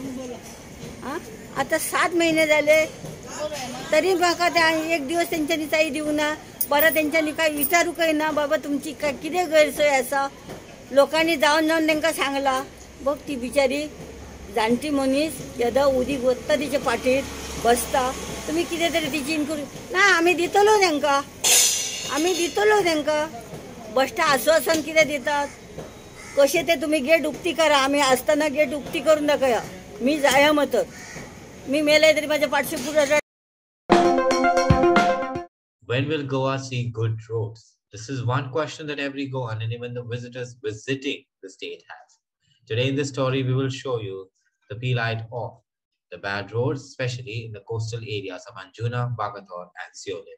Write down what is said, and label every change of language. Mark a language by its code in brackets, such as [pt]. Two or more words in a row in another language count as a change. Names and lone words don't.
[kok] आं आतां 7 महिने जाले तरी म्हाका ते 1 दिवस तेंच्यांनी चाई दिवं ना परत तेंच्यांनी काय विचारूंकय ना बाबा तुमची काय कितें गैरसोय आसा लोकांनी जावन तांकां सांगलां बघ ती बिचारी जाणटी मनीस येदा उदीक वत्ता तिचे पाठीर बसता तुमी कितें तरी तिची इन्क्वायरी ना आमी दितलो तांकां बसता आश्वासन कितें दितात कशें ते तुमी गेट उक्ती करा आमी आसतना गेट उक्ती करून दाखया मी जाया मतर [mr] मी मेले तरी माझ्या पाठशी पुढे. [en] When will Goa see good roads? This is one question that every Goan and even the visitors visiting the state have. Today in this story, we will show you the P-light of the bad roads, especially in the coastal areas of Anjuna, Bagator, and Seolin.